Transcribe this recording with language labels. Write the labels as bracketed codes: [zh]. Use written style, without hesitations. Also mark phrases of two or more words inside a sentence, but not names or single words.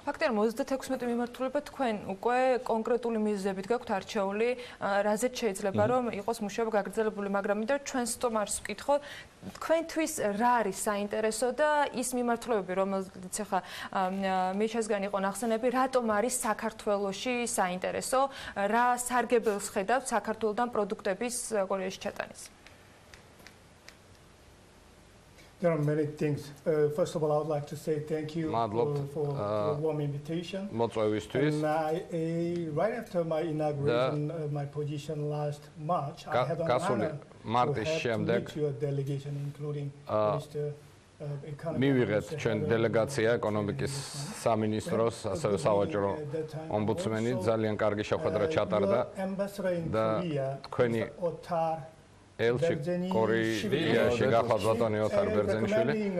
[ka] ფაქტია, 36 მიმართულება თქვენ უკვე კონკრეტული მიზეზებით გაქვთ არჩეული, რაზეც შეიძლება რომ იყოს მუშაობა გაგრძელებული, მაგრამ მინდა ჩვენ სტომარს ვკითხო, თქვენთვის რა არის საინტერესო და ის მიმართულებები, რომელზეც ახლა მიშასგან იყო ნახსენები, რატომ არის საქართველოში საინტერესო, რა სარგებელს ხედავთ საქართველოდან პროდუქტების კორეაში ჩატანის? [en] There are many things. First of all, I would like to say thank you for the warm invitation. And right after my inauguration, my position last March, I had an honor to meet your delegation, including Mr. [ka] მივიღეთ ჩვენ დელეგაცია ეკონომიკის სამინისტროს, ასევე სავაჭრო ომბუდსმენი, ძალიან კარგი შეხვედრა ჩატარდა და თქვენი ელჩი კორეაში გახლავთ ბატონი ოთარ ბერძენიშვილი.